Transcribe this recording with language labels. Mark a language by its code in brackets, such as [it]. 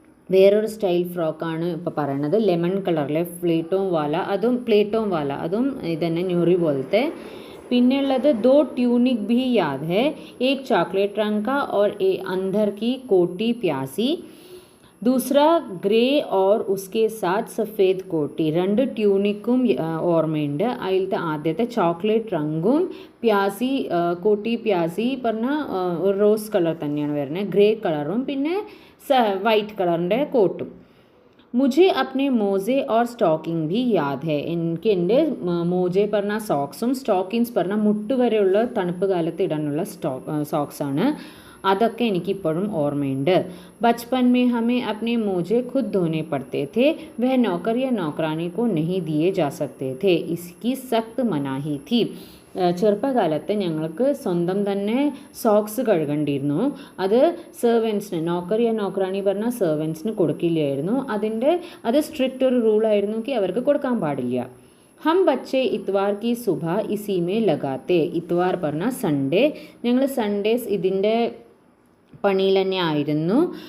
[ml] വേറൊരു സ്റ്റൈൽ ഫ്രോക്കാണ് ഇപ്പോൾ പറയണത്. ലെമൺ കളറിലെ പ്ലേറ്റോം വാല അതും ഇതന്നെ ഞൊറി പോലത്തെ. [hi] പിന്നെയുള്ളത് ദോ ട്യൂണിക് ഭി യാദ് ഹെ, एक चॉकलेट रंग का और अंदर की कोटी प्यासी, दूसरा ग्रे और उसके साथ सफ़ेद कोटी. [ml] രണ്ട് ട്യൂണിക്കും ഓർമ്മയുണ്ട്. അതിലത്തെ ആദ്യത്തെ ചോക്ലേറ്റ് റങ്കും പ്യാസി, കോട്ടി പ്യാസി പറഞ്ഞാൽ ഒരു റോസ് കളർ തന്നെയാണ് വരുന്നത്, ഗ്രേ കളറും പിന്നെ വൈറ്റ് കളറിൻ്റെ കോട്ടും. [hi] मुझे अपने मोजे और സ്റ്റോക്കിംഗ് भी याद है. [ml] എനിക്ക് എൻ്റെ മോജെ പറഞ്ഞാൽ സോക്സും, സ്റ്റോക്കിങ്സ് പറഞ്ഞാൽ മുട്ട് വരെയുള്ള തണുപ്പ് കാലത്ത് ഇടാനുള്ള സോക്സാണ്. അതൊക്കെ എനിക്കിപ്പോഴും ഓർമ്മയുണ്ട്. [hi] बचपन में हमें अपने मोजे खुद धोने पड़ते थे. वह नौकर या नौकरानी को नहीं दिए जा सकते थे. इसकी सख्त मनाही थी. [ml] ചെറുപ്പകാലത്ത് ഞങ്ങൾക്ക് സ്വന്തം തന്നെ സോക്സ് കഴുകേണ്ടിയിരുന്നു. അത് സെർവൻസിന്, നോക്കർ നോക്കറാണി പറഞ്ഞാൽ സെർവൻസിന് കൊടുക്കില്ലായിരുന്നു. അത് സ്ട്രിക്റ്റ് ഒരു റൂളായിരുന്നു, അവർക്ക് കൊടുക്കാൻ പാടില്ല. [hi] हम बच्चे इतवार की सुबह इसी में लगाते. [ml] ഇത്വാർ പറഞ്ഞാൽ സൺഡേ. ഞങ്ങൾ സൺഡേസ് ഇതിൻ്റെ പണിയിൽ തന്നെ ആയിരുന്നു.